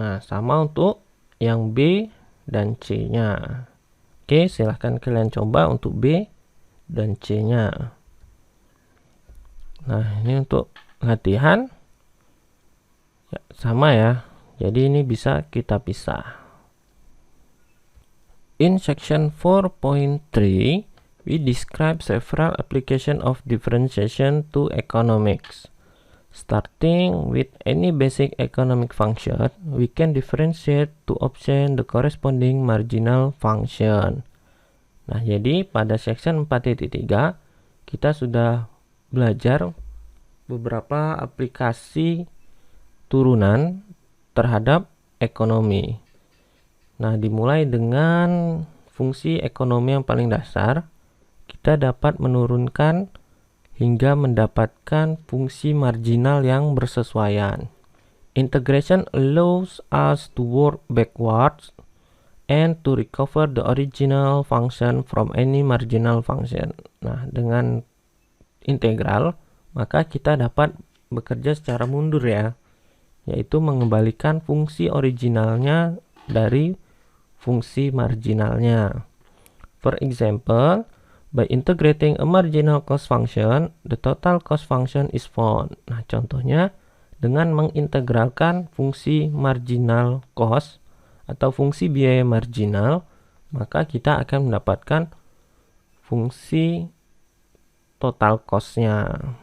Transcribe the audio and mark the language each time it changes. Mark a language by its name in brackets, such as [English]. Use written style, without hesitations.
[Indonesian] Nah, sama untuk yang B dan C nya. Oke, silahkan kalian coba untuk B dan C nya. Nah, ini untuk latihan ya, sama ya, jadi ini bisa kita pisah. [English] In section 4.3 we describe several applications of differentiation to economics. Starting with any basic economic function, we can differentiate to obtain the corresponding marginal function. [Indonesian] Nah, jadi pada section 4.3 kita sudah belajar beberapa aplikasi turunan terhadap ekonomi. Nah, dimulai dengan fungsi ekonomi yang paling dasar, kita dapat menurunkan hingga mendapatkan fungsi marginal yang bersesuaian. [English] Integration allows us to work backwards and to recover the original function from any marginal function. [Indonesian] Nah, dengan integral, maka kita dapat bekerja secara mundur ya, yaitu mengembalikan fungsi originalnya dari fungsi marginalnya. [English] For example, by integrating a marginal cost function, the total cost function is found. [Indonesian] Nah, contohnya dengan mengintegralkan fungsi marginal cost atau fungsi biaya marginal, maka kita akan mendapatkan fungsi total cost-nya.